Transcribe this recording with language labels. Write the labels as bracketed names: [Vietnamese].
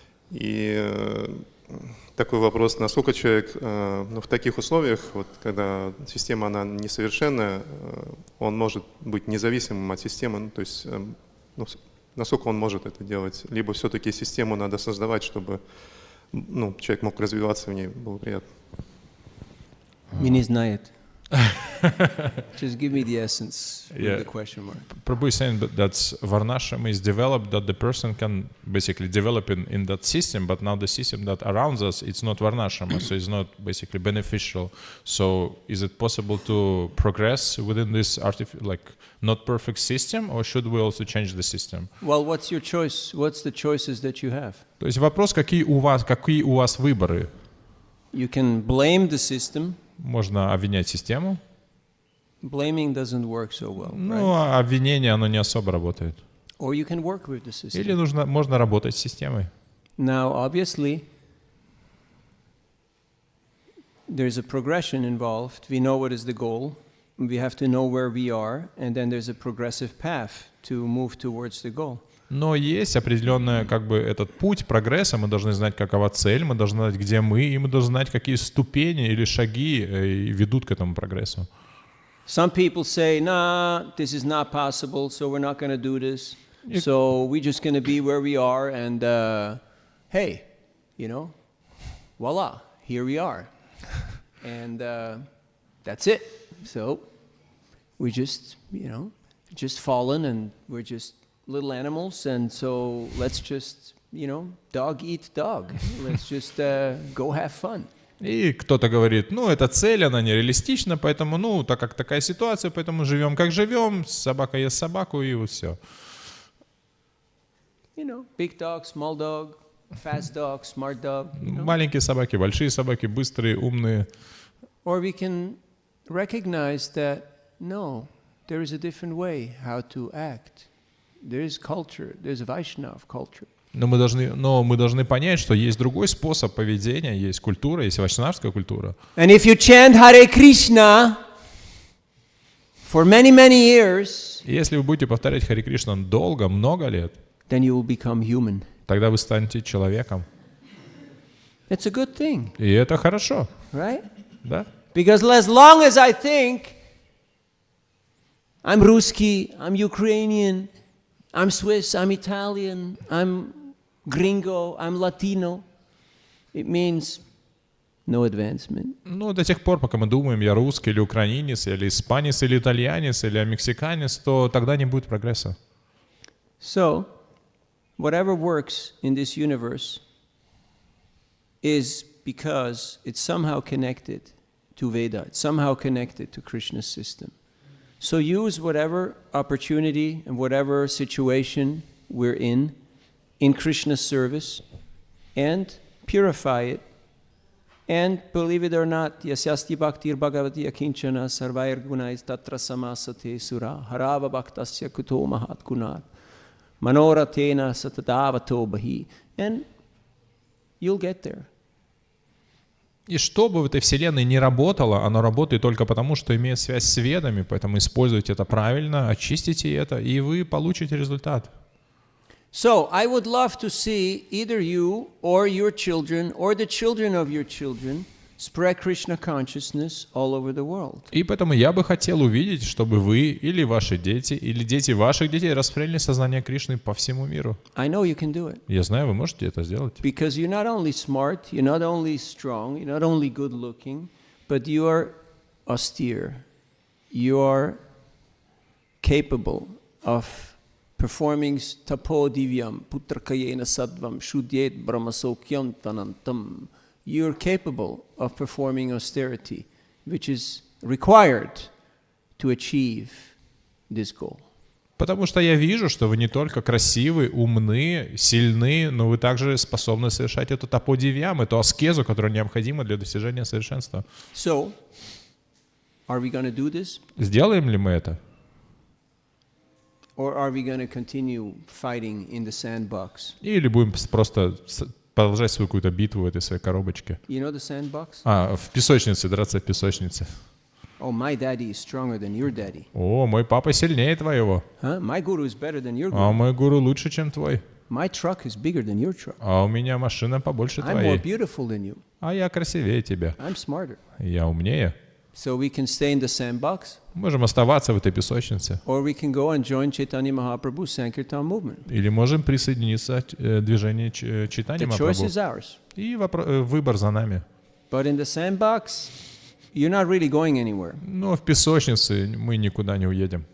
[Russian] И такой вопрос, насколько человек в таких условиях, вот, когда система она несовершенная, он может быть независимым от системы, то есть насколько он может это делать, либо все-таки систему надо создавать, чтобы человек мог развиваться в ней, было приятно. Не знает. [English] Just give me the essence with the question mark. Prabhu is saying that Varnashram is developed, that the person can basically develop in that system, but now the system that around us, it's not Varnashram, so it's not basically beneficial. So is it possible to progress within this not perfect system, or should we also change the system? Well, what's your choice? What's the choices that you have? [Russian] То есть вопрос, какие у вас выборы? [English] You can blame the system. [Russian] Можно обвинять систему. [English] Blaming doesn't work so well, [Russian] а обвинение, оно не особо работает. [English] Or you can work with the system. [Russian] Или можно работать с системой. [English] Now, obviously, there's a progression involved. We know what is the goal. We have to know where we are, and then there's a progressive path to move towards the goal. [Russian] Но есть определенный этот путь прогресса, мы должны знать, какова цель, мы должны знать, где мы, и мы должны знать, какие ступени или шаги ведут к этому прогрессу. [English] Some people say, nah, this is not possible, so we're not going to do this. So we're just going to be where we are, and hey, voila, here we are. And that's it. So we just, just fallen, and we're just little animals, and so let's just, dog eat dog. Let's just go have fun. [Russian] И кто-то говорит, эта цель, она нереалистична, поэтому, так как такая ситуация, поэтому живем как живем, собака ест собаку, и вот все. [English] Big dog, small dog, fast dog, smart dog. [Russian] Маленькие собаки, большие собаки, быстрые, умные. [English] Or we can recognize that, no, there is a different way how to act. There is culture, there's Vaishnava culture. [Russian] Но мы должны понять, что есть другой способ поведения, есть культура, есть вайшнавская культура. [English] And if you chant Hare Krishna for many, many years, [Russian] если вы будете повторять Харе Кришна долго, много лет, [English] then you will become human. [Russian] Тогда вы станете человеком. [English] It's a good thing. [Russian] И это хорошо. [English] Right? [Russian] Да? [English] Because as long as I think I'm Ruski, I'm Ukrainian, I'm Swiss, I'm Italian, I'm Gringo, I'm Latino, it means no advancement. [Russian] До тех пор, пока мы думаем, я русский или украинец, или испанец, или итальянец, или мексиканец, то тогда не будет прогресса. [English] So, whatever works in this universe is because it's somehow connected to Veda, it's somehow connected to Krishna's system. So use whatever opportunity and whatever situation we're in Krishna's service, and purify it. And believe it or not, [Sanskrit] yasyasti bhaktir bhagavati akinchana sarvair gunais tatra samasate sura harava bhaktasya kuto mahat gunat manoratena satadavato bahi. [English] And you'll get there. [Russian] И что бы в этой вселенной не работало, оно работает только потому, что имеет связь с ведами, поэтому используйте это правильно, очистите это, и вы получите результат. [English] So, I would love to see either you or your children or the children of your children spread Krishna consciousness all over the world. [Russian] И поэтому я бы хотел увидеть, чтобы вы или ваши дети, или дети ваших детей распространили сознание Кришны по всему миру. [English] I know you can do it. [Russian] Я знаю, вы можете это сделать. [English] Because you're not only smart, you're not only strong, you're not only good looking, but you are austere. You are capable of performing [Sanskrit] tapo divyam putrakayena sadvam shudyet brahmasokyam tanantam. [English] You're capable of performing austerity, which is required to achieve this goal. [Russian] Потому что я вижу, что вы не только красивы, умны, сильны, но вы также способны совершать эту таподивьям, эту аскезу, которая необходима для достижения совершенства. [English] So, are we going to do this? [Russian] Сделаем ли мы это? [English] Or are we going to continue fighting in the sandbox? [Russian] Или будем просто продолжать свою какую-то битву в этой своей коробочке? [English] You know the sandbox? [Russian] В песочнице, драться в песочнице. [English] Oh, my daddy is stronger than your daddy. [Russian] О, мой папа сильнее твоего. Huh? [English] My guru is better than your А guru. [Russian] мой гуру лучше, чем твой. [English] My truck is bigger than your truck. [Russian] А у меня машина побольше [English] I'm more beautiful than you. [Russian] А я красивее тебя. [English] I'm smarter. [Russian] Я умнее. [English] So we can stay in the sandbox, [Russian] Можем оставаться в этой песочнице. [English] or we can go and join Chaitanya Mahaprabhu's Sankirtan movement. [Russian] Или можем присоединиться к движению Чайтаньи [English] The choice [Russian] Махапрабху. [English] is ours. [Russian] И выбор за нами. [English] But in the sandbox, you're not really going anywhere. [Russian] Но в песочнице мы никуда не уедем.